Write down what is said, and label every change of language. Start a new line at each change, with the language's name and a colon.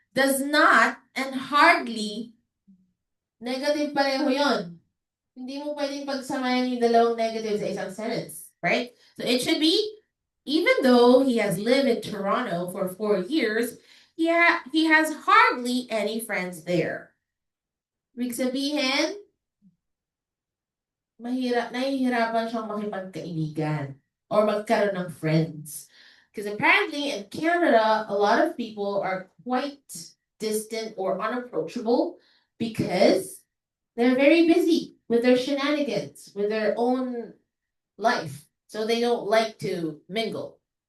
English: Does not and hardly, negative
Filipino: pareho yun. Hindi mo pwedeng pagsamayan yung dalawang negatives sa isang sentence, right?
English: So it should be, even though he has lived in Toronto for 4 years, he has hardly any friends there.
Filipino: Ibig sabihin, nahihirapan siyang makipagkaibigan or magkaroon ng friends.
English: Because apparently in Canada, a lot of people are quite distant or unapproachable because they're very busy with their shenanigans, with their own life. So they don't like to mingle.